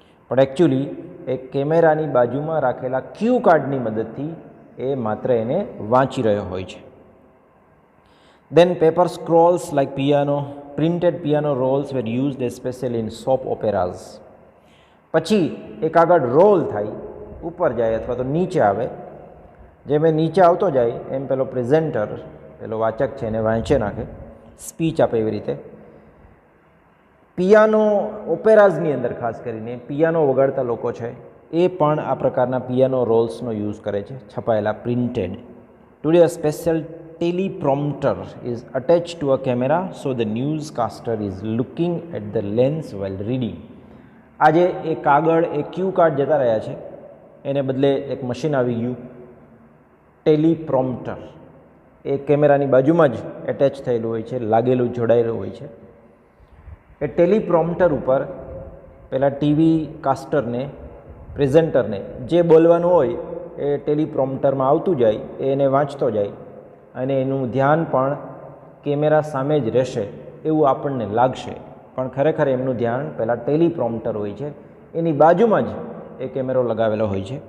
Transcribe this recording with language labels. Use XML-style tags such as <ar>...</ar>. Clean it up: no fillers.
<gu>પણ એકચ્યુઅલી એ કેમેરાની બાજુમાં રાખેલા ક્યુ કાર્ડની મદદથી એ માત્ર એને વાંચી રહ્યો હોય છે.</gu> <en>Then paper scrolls like printed piano rolls were used especially in soap operas.</en> <gu>પછી એ કાગળ રોલ થાય, ઉપર જાય અથવા તો નીચે આવે. જેમ એ નીચે આવતો જાય એમ પેલો પ્રેઝેન્ટર, પેલો વાચક છે એને વાંચે નાખે, સ્પીચ આપે એવી રીતે. પિયાનો ઓપેરાઝની અંદર ખાસ કરીને પિયાનો વગાડતા લોકો છે એ પણ આ પ્રકારના પિયાનો રોલ્સનો યુઝ કરે છે, છપાયેલા, printed.</gu> <en>Today a special teleprompter is attached to a camera so the newscaster is looking at the lens while reading.</en> <gu>આજે એ કાગળ, એ ક્યુ કાર્ડ જતા રહ્યા છે, એને બદલે એક મશીન આવી ગયું, ટેલિપ્રોમ્પ્ટર. એ કેમેરાની બાજુમાં જ એટેચ થયેલું હોય છે, લાગેલું, જોડાયેલું હોય છે. એ ટેલિપ્રોમ્પ્ટર ઉપર પેલા ટીવી કાસ્ટરને, પ્રેઝેન્ટરને જે બોલવાનું હોય એ ટેલિપ્રોમ્પ્ટરમાં આવતું જાય, એને વાંચતો જાય અને એનું ધ્યાન પણ કેમેરા સામે જ રહેશે એવું આપણને લાગશે, પણ ખરેખર એમનું ધ્યાન પહેલાં ટેલિપ્રોમ્પ્ટર હોય છે, એની બાજુમાં જ એ કેમેરો લગાવેલો હોય છે.</gu>